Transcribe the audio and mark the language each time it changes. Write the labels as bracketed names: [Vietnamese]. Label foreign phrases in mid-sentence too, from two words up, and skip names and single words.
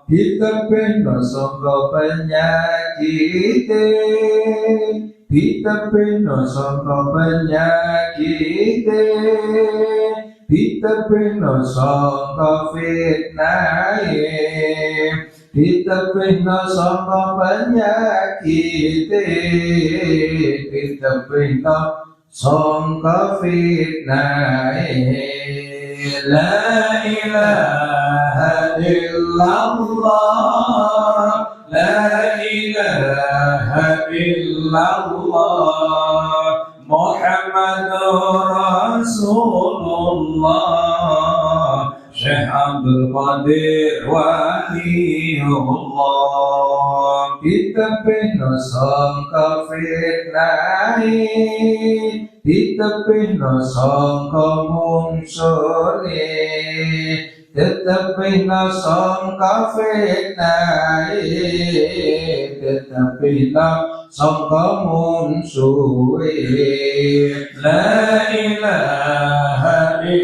[Javanese] Ditebihno sangka penyakite, ditebihno sangka penyakite, ditebihno sangka fitnahe, ditebihno sangka penyakite, ditebihno sangka fitnahe. [Arabic] لا إله إلا الله، لا إله إلا الله, محمد رسول الله، شيخ عبد القادر ولي الله. [Javanese] Ditebihno sangka fitnahe, ditebihno sangka mungsune, tetapi na sangka fitnah tetapi na sangka musuh [Arabic] لا إله